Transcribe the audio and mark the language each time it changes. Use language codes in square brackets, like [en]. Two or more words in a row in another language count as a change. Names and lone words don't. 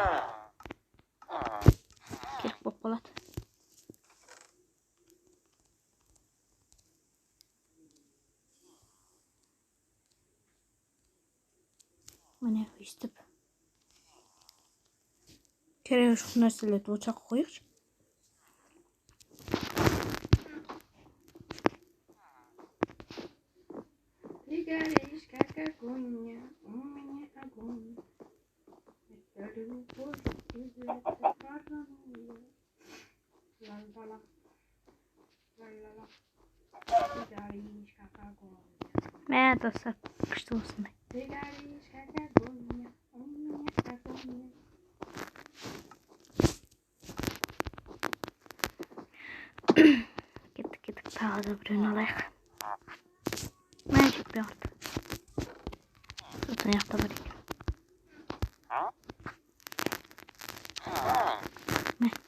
[kk] Керек болып қалады. Міне өйстіп. Керек жоқ нәрселерді очаққа қойықшы. [ru] Ты горишь, как огонь, у меня огонь. Это любовь, из этой паранойи. Ла-ла-ла, ла-ла-ла. Ты горишь, как огонь. [kk] Мә, достар, күшті осындай. [ru] Ты горишь, как огонь, у меня огонь. [kk] Кеттік, тағы да біреуін алайық. Мә, жетпей қалды. Сосын яқта бар екен. Мә.